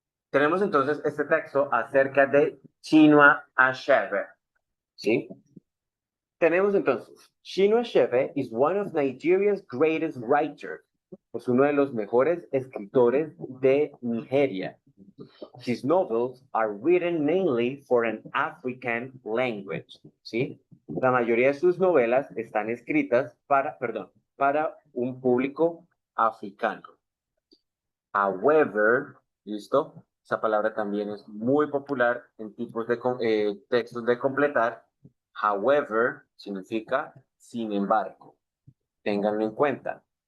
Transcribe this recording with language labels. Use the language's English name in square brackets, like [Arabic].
[Spanish] Tenemos entonces este texto acerca de Chinua Achebe. ¿Sí? Tenemos entonces, [English] Chinua Achebe is one of Nigeria's greatest writers. [Spanish] Es uno de los mejores escritores de Nigeria. [English] His novels are written mainly for an African language. [Spanish] ¿Sí? La mayoría de sus novelas están escritas para un público africano. However, ¿listo? Esa palabra también es muy popular en tipos de textos de completar. However significa sin embargo. Ténganlo en cuenta.